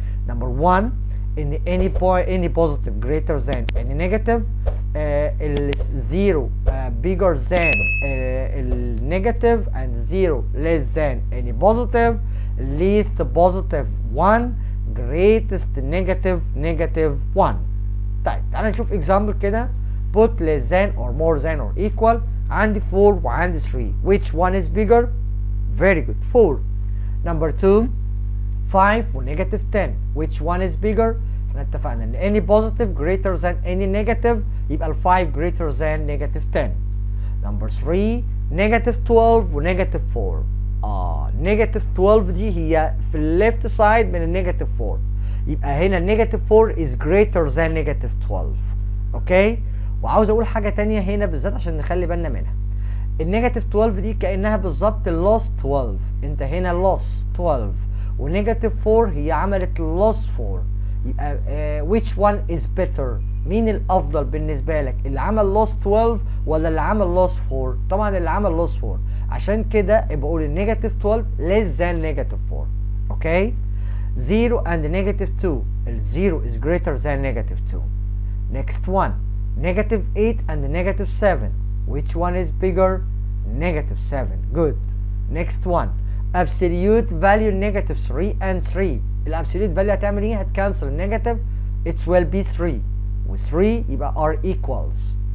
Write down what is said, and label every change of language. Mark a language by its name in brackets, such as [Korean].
[English] Number 1 ان any positive greater than any negative، ال 0 bigger than ال negative and 0 less than any positive، least positive 1، greatest negative 1. [Arabic] طيب تعالى نشوف example كده. [English] put less than or more than or equal. [Arabic] عندي 4 وعندي 3. [English] which one is bigger؟ very good 4. Number 2 5 و negative 10. which one is bigger؟ [Arabic] احنا اتفقنا ان [English] any positive greater than any negative يبقى ال 5 greater than negative 10. Number 3 [Arabic] نيجاتيف 12 ونيجاتيف 4. نيجاتيف 12 دي هي في الليفت سايد من النيجاتيف 4، يبقى هنا النيجاتيف 4 [English] is greater than [Arabic] نيجاتيف 12. اوكي، وعاوز اقول حاجه تانية هنا بالذات عشان نخلي بالنا منها. النيجاتيف 12 دي كانها بالظبط اللوس 12، انت هنا لوس 12 ونيجاتيف 4 هي عملت لوس 4، يبقى [English] which one is better؟ [Arabic] مين الافضل بالنسبه لك، اللي عمل لوس 12 ولا اللي عمل لوس 4؟ طبعا اللي عمل لوس 4، عشان كده بقول النيجاتيف 12 less than نيجاتيف 4. [English] Okay, 0 and negative 2، ال 0 is greater than negative 2. next one negative 8 and negative 7، which one is bigger؟ negative 7. good. next one absolute value negative 3 and 3، [Arabic] الابسوليوت فاليو هتعمل ايه؟ هتكنسل النيجاتيف، [English] it will be 3 و 3 يبقى are equals.